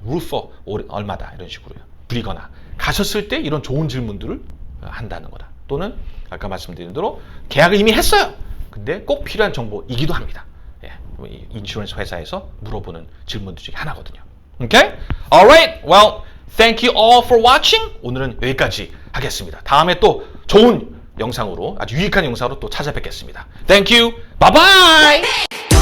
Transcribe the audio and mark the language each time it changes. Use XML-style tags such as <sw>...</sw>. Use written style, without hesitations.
<ko>루퍼 얼마다. 이런 식으로요. 부리거나 가셨을 때 이런 좋은 질문들을 한다는 거다. 또는 아까 말씀드린 대로 계약을 이미 했어요. 근데 꼭 필요한 정보이기도 합니다. 예. 인슈런스 회사에서 물어보는 질문들 중에 하나거든요.</ko> <en>Okay? Alright. Well, thank you all for watching.</en> <ko>오늘은 여기까지 하겠습니다. 다음에 또 좋은 영상으로, 아주 유익한 영상으로 또 찾아뵙겠습니다.</ko> <en>Thank you. Bye bye.</en>